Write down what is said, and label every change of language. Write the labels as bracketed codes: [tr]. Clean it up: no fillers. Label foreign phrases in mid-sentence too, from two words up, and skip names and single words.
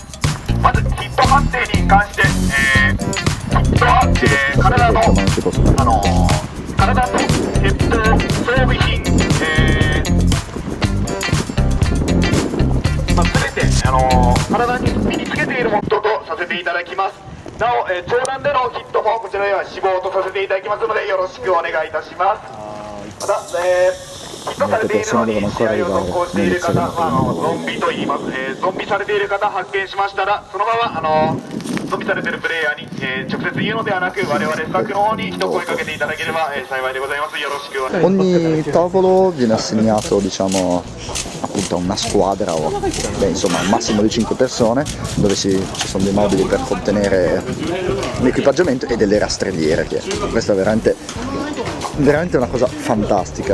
[ja] まずヒット判定に関して、ヒットは、体と鉄砲、装備品、全て体に身につけているものとさせていただきます。なお、長弾でのヒットもこちらでは死亡とさせていただきますのでよろしくお願いいたします。また、 [it] molte persone devono ancora arrivare, non inizieremo prima. [ja] ゾンビと言います、ゾンビされている方発見しましたらそのままゾンビされているプレイヤーに、直接言うのではなく我々スタッフの方に一声かけていただければ、幸いでございます。よろしくお願いします。 [it] Ogni tavolo viene assegnato, diciamo, appunto a una squadra o insomma un massimo di 5 persone, dove ci sono dei mobili per contenere l'equipaggiamento e delle rastrelliere, che questa è veramente una cosa fantastica.